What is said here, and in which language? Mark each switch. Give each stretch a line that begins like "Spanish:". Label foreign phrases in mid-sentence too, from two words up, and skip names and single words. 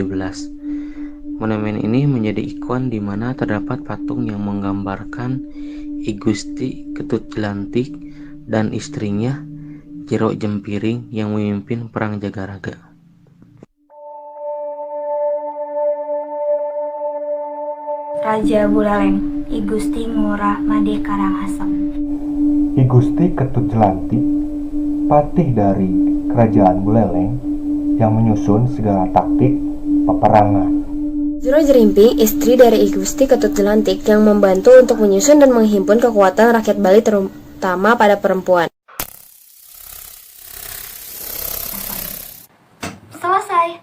Indonesian: Monumen ini menjadi ikon di mana terdapat patung yang menggambarkan I Gusti Ketut Jelantik dan istrinya Jero Jempiring yang memimpin Perang Jagaraga. Raja Buleleng, I Gusti Ngurah Made Karangasem. I Gusti Ketut Jelantik, patih dari Kerajaan Buleleng yang menyusun segala taktik peperangan. Jero Jerimping, istri dari I Gusti Ketut Jelantik yang membantu untuk menyusun dan menghimpun kekuatan rakyat Bali terutama pada perempuan. Selesai.